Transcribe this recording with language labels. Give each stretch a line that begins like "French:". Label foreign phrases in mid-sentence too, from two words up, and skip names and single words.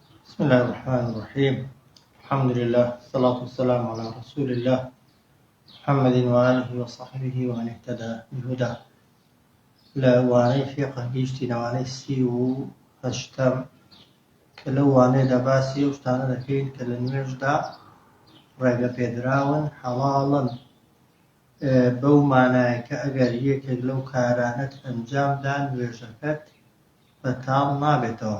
Arabic: بسم الله الرحمن الرحيم. الحمد لله والصلاة والسلام على رسول الله محمد وآله وصحبه ومن اهتدى بهداه.
Central Kurdish: لا واني فقه گشتی نوانەی سی و هەشتم کە لەو وانەیەدا باسی ئەو شتانە دەکەین کە لە نوێژدا ڕێگە پێدراون حەڵاڵن بەو مانایە کە ئەگەر یەکێک لەو کارانەت ئەنجامدا نوێژەکەت بەتاڵ نابێتەوە.